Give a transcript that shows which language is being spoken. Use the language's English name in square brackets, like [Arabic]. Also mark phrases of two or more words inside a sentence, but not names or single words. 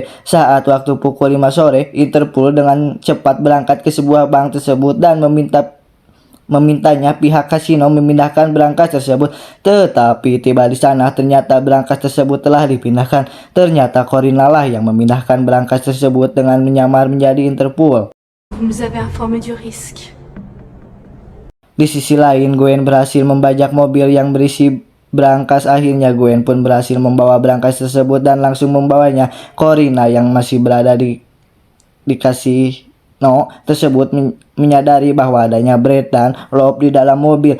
[Indonesian] Saat waktu pukul 5 sore, Interpol dengan cepat berangkat ke sebuah bank tersebut dan memintanya pihak kasino memindahkan berangkas tersebut. Tetapi tiba di sana ternyata berangkas tersebut telah dipindahkan. Ternyata Corina lah yang memindahkan berangkas tersebut dengan menyamar menjadi Interpol. [French] Vous nous avez informé du risque. [Indonesian] Di sisi lain, Gwen berhasil membajak mobil yang berisi berangkas. Akhirnya Gwen pun berhasil membawa berangkas tersebut dan langsung membawanya. Corina yang masih berada di kasino tersebut menyadari bahwa adanya Brad dan Rob di dalam mobil.